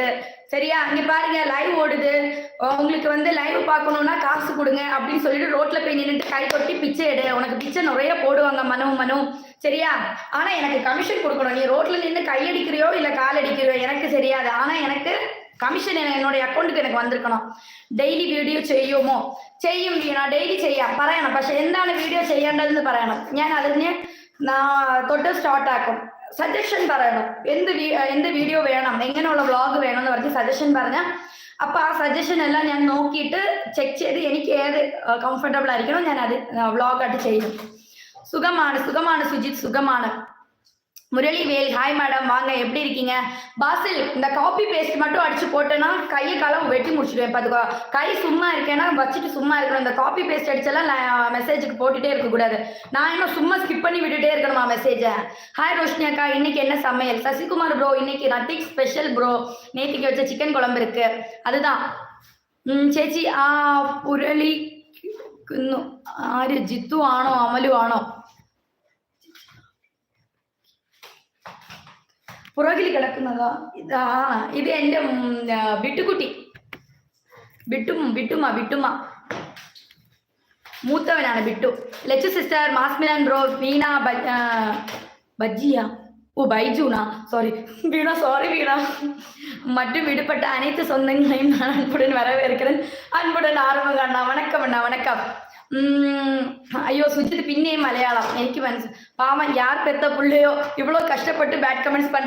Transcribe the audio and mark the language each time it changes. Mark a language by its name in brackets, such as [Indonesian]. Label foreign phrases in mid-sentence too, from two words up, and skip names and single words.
[Tamil] சரியா? இங்க பாருங்க லைவ் ஓடுது. உங்களுக்கு வந்து லைவ் பார்க்கணும்னா காசு கொடுங்க அப்படின்னு சொல்லிட்டு ரோட்ல போய் நின்னுட்டு கை கொட்டி பிச்சை எடு. உனக்கு பிச்சை நிறைய போடுவாங்க மனு. சரியா? ஆனா எனக்கு கமிஷன் கொடுக்கணும். நீ ரோட்ல நின்று கையடிக்கிறியோ இல்ல கால் அடிக்கிறியோ எனக்கு தெரியாது. ஆனா எனக்கு [Malayalam] കമ്മീഷൻ എന്നോട് അക്കൗണ്ടിൽ എനിക്ക് വന്നിരിക്കണം. ഡെയിലി വീഡിയോ ചെയ്യുമോ? ചെയ്യും വീണ, ഡെയിലി ചെയ്യാം പറയണം. പക്ഷെ എന്താണ് വീഡിയോ ചെയ്യേണ്ടതെന്ന് പറയണം. ഞാൻ അതിന് തൊട്ട് സ്റ്റാർട്ടാക്കും. സജഷൻ പറയണം. എന്ത് വീഡിയോ വേണം, എങ്ങനെയുള്ള വ്ളോഗ് വേണം എന്ന് പറഞ്ഞ് സജഷൻ പറഞ്ഞാൽ അപ്പൊ ആ സജഷൻ എല്ലാം ഞാൻ നോക്കിയിട്ട് ചെക്ക് ചെയ്ത് എനിക്ക് ഏത് കംഫർട്ടബിൾ ആയിരിക്കണോ ഞാൻ അത് വ്ളോഗായിട്ട് ചെയ്യും. സുഖമാണ് സുജിത്, സുഖമാണ്. [Tamil] முரளிவேல், ஹாய் மேடம், வாங்க, எப்படி இருக்கீங்க? பாசில், இந்த காப்பி பேஸ்ட் மட்டும் அடிச்சு போட்டேன்னா கையை காலம் வெட்டி முடிச்சிடுவேன். பார்த்துக்கோ, கை சும்மா இருக்கேன்னா வச்சுட்டு சும்மா இருக்கணும். இந்த காப்பி பேஸ்ட் அடிச்செல்லாம் மெசேஜுக்கு போட்டுட்டே இருக்கக்கூடாது. நான் இன்னும் சும்மா ஸ்கிப் பண்ணி விட்டுட்டே இருக்கணுமா மெசேஜை? ஹாய் ரோஷினி அக்கா, இன்னைக்கு என்ன சமையல்? சசிகுமார் ப்ரோ, இன்னைக்கு [English] nothing special [Tamil] ப்ரோ. நேற்றுக்கு வச்ச சிக்கன் குழம்பு இருக்கு, அதுதான். [Malayalam] ചേച്ചി ആ പുരളി ആര്, ജിത്തു ആണോ അമലു ആണോ? പുറകിൽ കിടക്കുന്നതാ ഇത് എൻ്റെ ബിട്ടുകുട്ടി, ബിട്ടുമ്മ മൂത്തവനാണ് ബിട്ടു. [Tamil] ലച്ചു സിസ്റ്റർ, മാസ്മിനാൻ ബ്രോ, വീണ பஜ்ஜியா, ஓ பைஜூனா, சாரி வீணா, சாரி வீணா. மற்றும் விடுபட்ட அனைத்து சொந்தங்களையும் நான் அன்புடன் வரவேற்கிறேன். அன்புடன் ஆரம்பம் அண்ணா, வணக்கம் அண்ணா, வணக்கம். ஐயோ சுஜித் பின்னே மலையாளம் எனக்கு மனசு பாவம், யார் பெத்த புள்ளையோ இவ்வளோ கஷ்டப்பட்டு [English] bad comments [Tamil] பண்றா.